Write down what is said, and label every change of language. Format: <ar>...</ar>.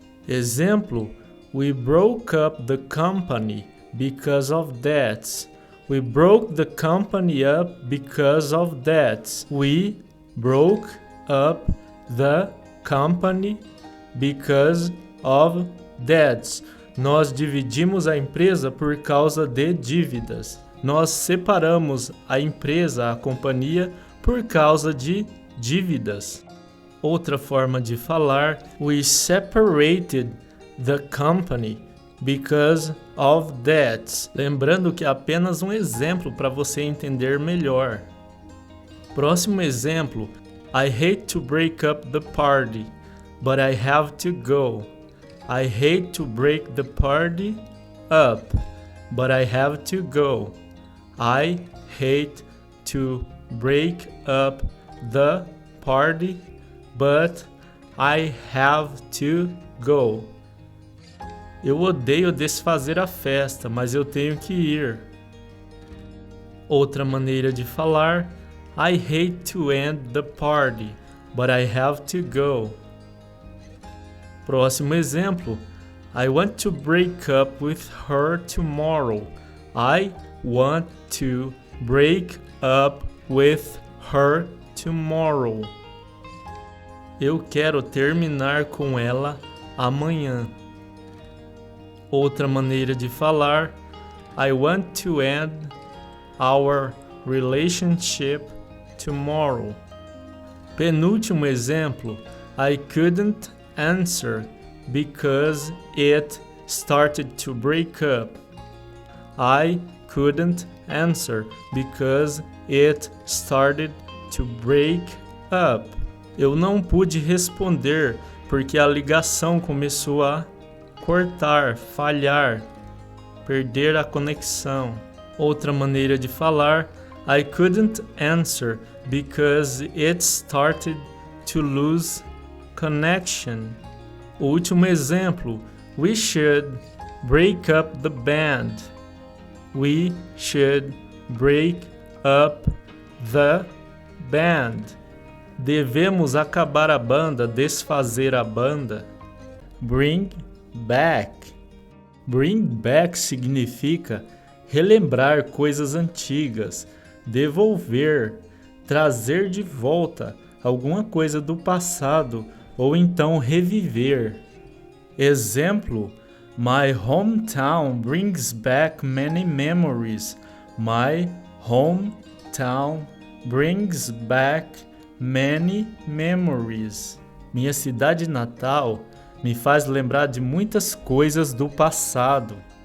<pt>Exemplo:</pt> <en>We broke up the company because of debts. We broke the company up because of debts. We broke up the company because of debts.</en> <pt>Nós dividimos a empresa por causa de dívidas. Nós separamos a empresa, a companhia, por causa de dívidas. Outra forma de falar,</pt> <en>we separated the company because of debts.</en> <pt>Lembrando que é apenas um exemplo para você entender melhor. Próximo exemplo,</pt> <en>I hate to break up the party, but I have to go. I hate to break the party up, but I have to go. I hate to break up the party, but I have to go.</en> <pt>Eu odeio desfazer a festa, mas eu tenho que ir. Outra maneira de falar,</pt> <en>I hate to end the party, but I have to go.</en> <pt>Próximo exemplo,</pt> <en>I want to break up with her tomorrow. I want to break up with her tomorrow.</en> <pt>Eu quero terminar com ela amanhã. Outra maneira de falar,</pt> <en>I want to end our relationship tomorrow.</en> <pt>Penúltimo exemplo,</pt> <en>I couldn't answer because it started to break up. I couldn't answer because it started to break up.</en> <pt>Eu não pude responder porque a ligação começou a cortar, falhar, perder a conexão. Outra maneira de falar,</pt> <en>I couldn't answer because it started to lose connection.</en> <pt>O último exemplo,</pt> <en>we should break up the band. We should break up the band.</en> <pt>Devemos acabar a banda, desfazer a banda. Bring back. Bring back significa relembrar coisas antigas, devolver, trazer de volta alguma coisa do passado ou então reviver. Exemplo:</pt> <en>My hometown brings back many memories. My hometown brings back many memories.</en> <pt>Minha cidade natal me faz lembrar de muitas coisas do passado.</pt>